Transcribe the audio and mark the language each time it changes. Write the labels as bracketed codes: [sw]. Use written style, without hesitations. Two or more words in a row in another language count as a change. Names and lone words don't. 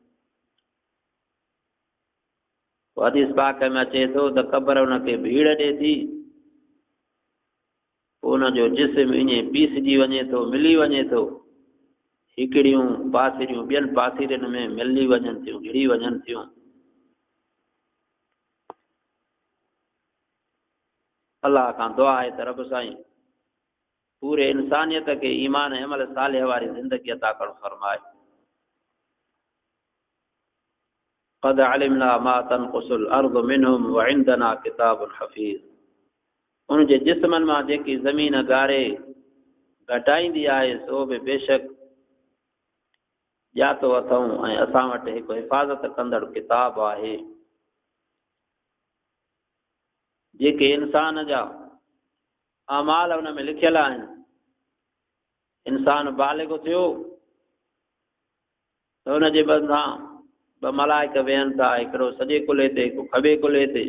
[sd] हदीस पाक में अचे थो त क़बर हुनखे भीड़ ॾिए थी, पोइ हुनजो जिस्म ईअं पीसजी वञे थो, मिली वञे थो, हिकिड़ियूं पासीरियूं ॿियनि पासीरनि में मिली वञनि थियूं, घिड़ी वञनि थियूं। अलाह खां दुआ आहे त रब साईं पूरे इंसानियत खे ईमान ऐं अमल सालिह वारी ज़िंदगी अता करणु फरमाए। [ar] قد علمنا ما تنقص الأرض منهم وعندنا كتاب حفيظ. [sd] उनजे जिस्मनि मां जेकी ज़मीन ॻारे घटाईंदी आहे सो बि बेशक ॼातो अथऊं ऐं असां वटि हिकु हिफ़ाज़त कंदड़ किताब आहे। जेके इंसान जा अमाल हुन में लिखियल आहिनि, इंसान बालिग़ थियो त हुनजे मथां ॿ मलाइक वेहनि था, हिकिड़ो सॼे कुल्हे ते, हिकु खॿे कुल्हे ते।